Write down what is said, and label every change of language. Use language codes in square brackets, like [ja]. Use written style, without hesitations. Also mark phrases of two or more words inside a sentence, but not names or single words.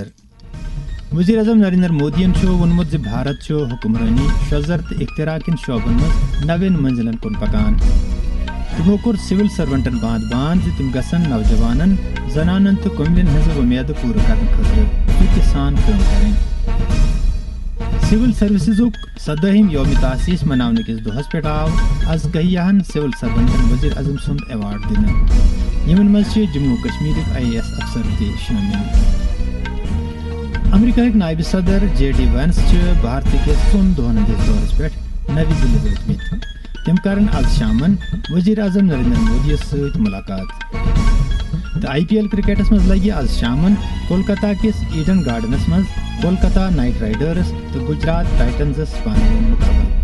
[ks] وزیر اعظم نریندر مودین وونمت بھارت حکمرانی شوزر تو اختراع کن شعبن مز نوین منزلن کن پکان. تمو کور سول سروینٹن باند تم گھن نوجوانن زنانن تو کملن ہز ومید پور کرنے خاطر سان کام کریں. سول سروسزک 17ہم یوم تاسیس منانے کس دہس پہ آو آز گہیاہن سول سروینٹن وزیر اعظم سند ایوارڈ دن. یمن مز جموں کشمیر IAS افسر تہ شامل. امریکہ نائب صدر JD وینس بھارت کس 3 دہن ہندس دورس پہ نوی دلی واتمت. تم کرن آز شامن وزیر اعظم نریندر مودی ست ملاقات. IPL کرکٹس مز لگہ آز شامن کولکتہ کس ایڈن گارڈنس مز کولکتہ نائٹ رائڈرس تو گجرات ٹائٹنزس پانؤں مقابل.